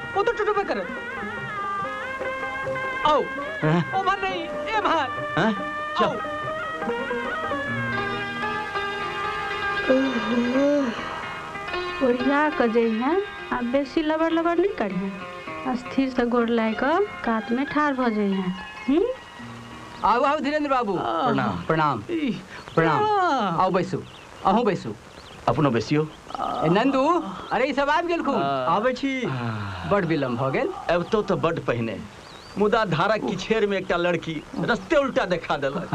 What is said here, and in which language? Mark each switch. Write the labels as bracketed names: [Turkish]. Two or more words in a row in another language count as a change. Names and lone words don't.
[Maithili] ओ तो टूटबे करे। आओ ओ भाई नहीं, ए भाई। हां चल। बढ़िया कजई हैं। अब बेसी लबर लबर नहीं करिए। स्थिर से गोड़ लाई कर कात में ठाड़ भ जाई हैं। आओ आओ धीरेन्द्र बाबू। प्रणाम प्रणाम प्रणाम। आओ बैसू, अहूँ बैसू। अपनो बैसियो। नंदू, अरे ई सब आबि गेल खूब। आबै छी। बड़ विलम्ब भ गेल। अब तो बड़ पहिने मुदा धारक की छेर में एकटा लड़की रास्ते उल्टा देखा देलक।